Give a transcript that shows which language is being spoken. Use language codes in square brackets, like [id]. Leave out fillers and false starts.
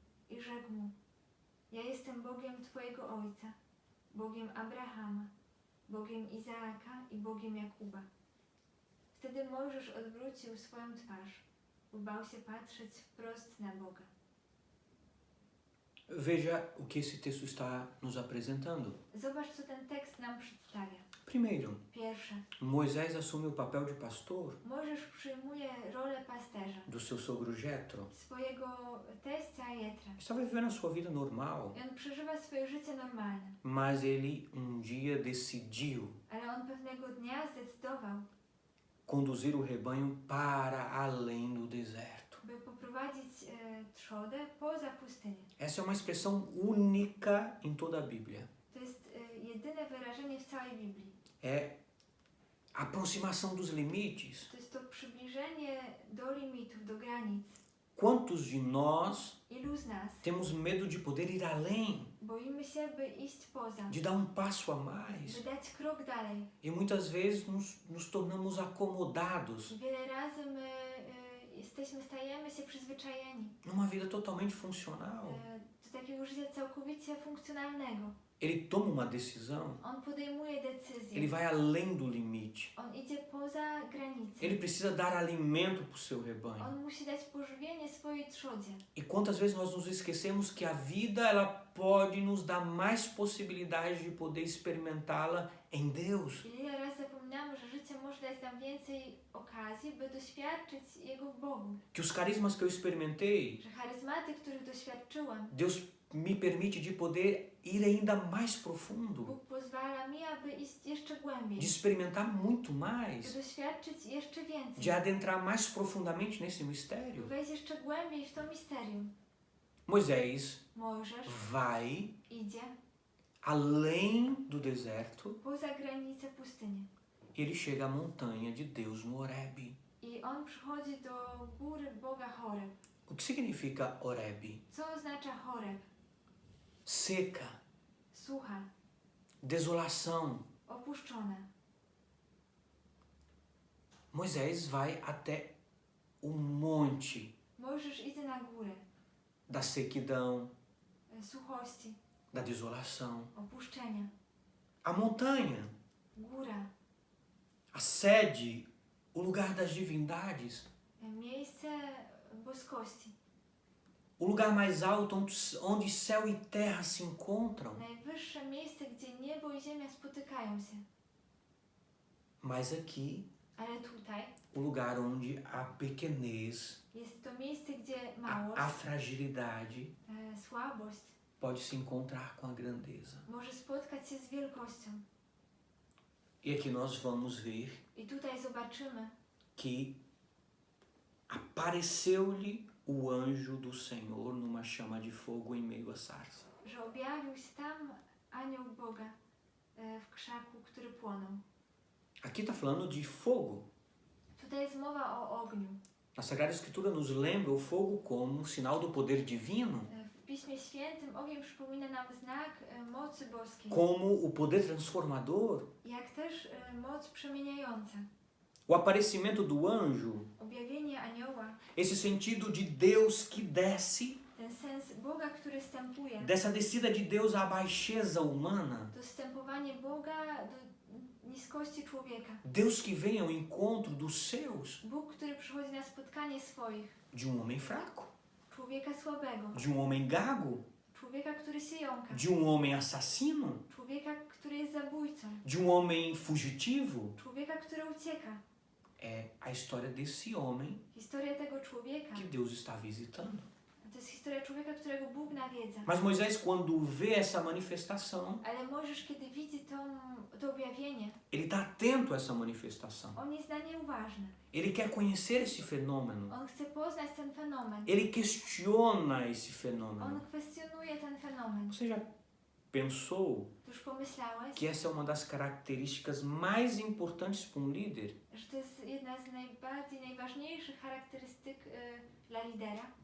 [pl] I rzekł mu: ja jestem Bogiem twojego ojca, Bogiem Abrahama, Bogiem Izaaka i Bogiem Jakuba. Wtedy Mojżesz odwrócił swoją twarz, bo bał się patrzeć wprost na Boga. [pt] Veja o que esse texto está nos apresentando. [pl] Zobacz, co ten tekst nam przedstawia. [pt] Primeiro, [pl] Pierwsze, [pt] Moisés assume o papel de pastor [pl] Mojżesz przyjmuje rolę pasterza, [pt] do seu sogro Jetro. [pl] swojego teścia Jetra. [pt] Estava vivendo a sua vida normal, [pl] I on przeżywa swoje życie normalne, [pt] mas ele dia decidiu [pl] ale on pewnego dnia zdecydował, [pt] conduzir o rebanho para além do deserto. [pl] by poprowadzić trzodę poza pustynię. [pt] Essa é uma expressão única em toda a Bíblia. [pl] To jest jedyne wyrażenie w całej Biblii. [pt] É a aproximação dos limites. [pl] To jest to przybliżenie do limitów, do granic. [pt] Quantos de nós [pl] Ilu z nas [pt] temos medo de poder ir além, [pl] boimy się, by iść poza, [pt] de dar passo a mais? [pl] by dać krok dalej. [pt] E muitas vezes nos tornamos acomodados [pl] I wiele razy my stajemy się przyzwyczajeni [pt] numa vida totalmente funcional. [pl] do takiego życia całkowicie funkcjonalnego. [pt] Ele toma uma decisão, [pl] On podejmuje decyzje. [pt] ele vai além do limite. [pl] On idzie poza granicę. [pt] Ele precisa dar alimento para o seu rebanho. [pl] On musi dać pożywienie swojej trzodzie. [pt] E quantas vezes nós nos esquecemos que a vida ela pode nos dar mais possibilidades de poder experimentá-la em Deus. [pl] I ile razy zapominamy, że życie może dać nam więcej okazji, by doświadczyć Jego w Bogu. [pt] Que os carismas que eu experimentei, [pl] Że charyzmaty, których doświadczyłam, [pt] Deus me permite de poder ir ainda mais profundo, [pl] Bóg pozwala mi, aby iść jeszcze głębiej. [pt] de experimentar muito [pl] By [pt] mais, [pl] doświadczyć jeszcze więcej. [pt] de adentrar mais profundamente nesse [pl] By [pt] mistério. [pl] wejść jeszcze głębiej w to misterium. [pt] Moisés [pl] Mojżesz [pt] vai [pl] idzie [pt] além do deserto [pl] poza granicę pustyni. [pt] e ele chega à montanha de Deus no Horeb. [pl] I on przychodzi do góry Boga Horeb. [pt] O que significa Horeb? [pl] Co oznacza Horeb? [pt] Seca, [pl] Sucha, [pt] desolação. [pl] opuszczona. [pt] Moisés vai até o monte [pl] Mojżesz idzie na górę [pt] da sequidão, [pl] suchości, [pt] da desolação. [pl] opuszczenia. [pt] A montanha, [pl] Góra, [pt] a sede, o lugar das divindades, [pl] miejsce boskości. [pt] o lugar mais alto onde céu e terra se encontram. [pl] Najwyższe miejsce, gdzie niebo i ziemia spotykają się. [pt] Mas aqui, [pl] Ale tutaj [pt] o lugar onde a pequenez, [pl] jest to miejsce, gdzie [pt] a [pl] małość, [pt] fragilidade [pl] słabość [pt] pode se encontrar com a grandeza. [pl] może spotkać się z wielkością. [pt] E aqui nós vamos ver [pl] I tutaj zobaczymy, [pt] que apareceu-lhe o anjo do Senhor numa chama de fogo em meio à sarça. [pl] że objawił się tam anioł Boga w krzaku, który płonął. [pt] Aqui está falando de fogo. [pl] Tutaj jest mowa o ogniu. [pt] A Sagrada Escritura nos lembra o fogo como um sinal do poder divino, [pl] W Piśmie Świętym ogień przypomina nam znak mocy boskiej, [pt] como o poder transformador. [pl] jak też moc przemieniająca. [pt] O aparecimento do anjo, [pl] Objawienie anioła, [pt] esse sentido de Deus que desce, [pl] ten sens Boga, który wstępuje, [pt] dessa descida de Deus à baixeza humana. [pl] dostępowanie Boga do niskości człowieka. [pt] Deus que vem ao encontro dos seus, [pl] Bóg, który przychodzi na spotkanie swoich, [pt] de um homem fraco. [pl] człowieka słabego, [pt] de homem gago, [pl] człowieka, który się jąka, [pt] de homem assassino, [pl] człowieka, który jest zabójcą, [pt] de homem fugitivo. [pl] człowieka, który ucieka. [pt] É a história desse homem [pl] Historia tego człowieka [pt] que Deus está visitando. [pl] to jest historia człowieka, którego Bóg nawiedza. [pt] Mas Moisés, quando vê essa manifestação, [pl] Ale Mojżesz, kiedy widzi to objawienie, [pt] ele está atento a essa manifestação. [pl] on jest na nie uważny. [pt] Ele quer conhecer esse fenômeno. [pl] On chce poznać ten fenomen. [pt] Ele questiona esse [pl] On [pt] fenômeno. [pl] kwestionuje ten fenomen. [pt] Você já pensou [pl] Ty już pomyślałeś, [pt] que essa é uma das características mais importantes para um líder? [pl] że to jest jedna z najważniejszych charakterystyk dla lidera?